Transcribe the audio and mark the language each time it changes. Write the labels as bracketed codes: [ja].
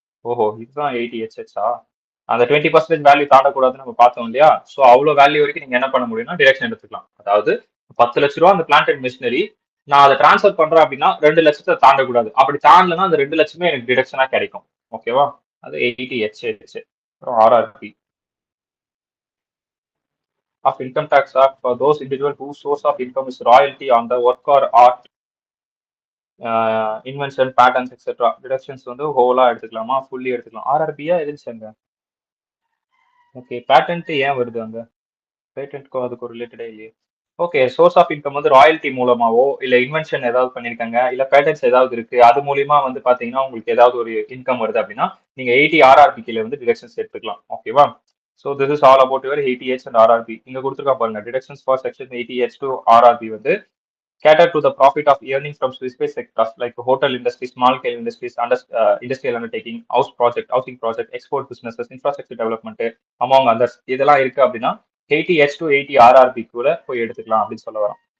[ta] ஓஹோ, இதுதான் 80HH. அந்த 20% வேல்யூ தாண்டக்கூடாதுன்னு நம்ம பார்த்தோம் இல்லையா? ஸோ அவ்வளோ வேல்யூ வரைக்கும் நீங்க என்ன பண்ண முடியும்னா டிரெக்ஷன் எடுத்துக்கலாம். அதாவது 10 லட்ச ரூபா அந்த பிளான்ட் அண்ட் மிஷினரி நான் அதை டிரான்ஸ்ஃபர் பண்றேன் அப்படின்னா 2 லட்சத்தை தாண்டக்கூடாது. அப்படி தாண்டலன்னா அந்த 2 லட்சமே எனக்கு டிடக்ஷனா கிடைக்கும், ஓகேவா? அது 80HH. [en] அப்புறம் RRP of Income Tax Act for those individual whose source of income is royalty on the work or art, invention, patterns etcetera. [ta] Deductions வந்து ஹோலா எடுத்துக்கலாமா, ஃபுல்லி எடுத்துக்கலாம்? ஆர்ஆர்பியா இருந்துச்சு. ஓகே, பேட்டன்ட் ஏன் வருது அங்க? பேட்டன்ட்க்கும் அதுக்கு ரிலேட்டடே இல்லையே. ஓகே, சோர்ஸ் ஆஃப் இன்கம் வந்து ராயல்டி மூலமாவோ இல்ல இன்வென்ஷன் ஏதாவது பண்ணிருக்காங்க இல்ல பேட்டன்ஸ் ஏதாவது இருக்கு, அது மூலியமா வந்து பாத்தீங்கன்னா உங்களுக்கு ஏதாவது ஒரு இன்கம் வருது அப்படின்னா நீங்க 80RRP கீழ வந்து டிடக்ஷன்ஸ் எடுத்துக்கலாம், ஓகேவா? So this is all about your 80H and RRP. இங்க கொடுத்துருக்கா பாருங்க, [en] Deductions for section 80H to RRP வந்து cater to the profit of earning from specific sectors like hotel industry, small scale industries, industrial undertaking, housing project, export businesses, infrastructure development, among others. [ta] இதெல்லாம் இருக்கு அப்படின்னா 80H to 80RRP கூட போய் எடுத்துக்கலாம் அப்படின்னு சொல்ல வரோம்.